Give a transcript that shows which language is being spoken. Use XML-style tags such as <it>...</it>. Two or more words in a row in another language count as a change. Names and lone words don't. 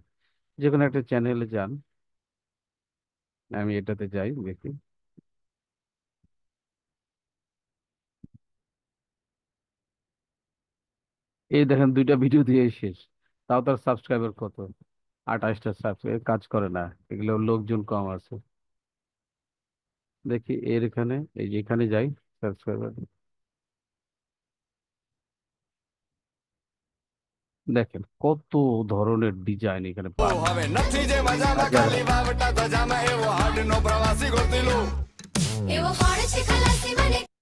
<bn>যে কোনো একটা চ্যানেলে যান, আমি এটাতে যাই দেখি, এই দেখেন দুইটা ভিডিও দিয়ে শেষ, তাও তার সাবস্ক্রাইবার কত, 28টা সাবস্ক্রাইব, কাজ করে না, এগুলো লোকজন কম আছে। দেখি এর এখানে, এই যে এখানে যাই, সাবস্ক্রাইবার দেখেন কত ধরনের ডিজাইন এখানে পান,</bn> <gu>હવે નથી જે મજામાં হাজার ખાલી વાવટા ધજામાં એવો હાડનો પ્રવાસી ગોતીલું એવો કોણ છે ખલાસી મને</gu>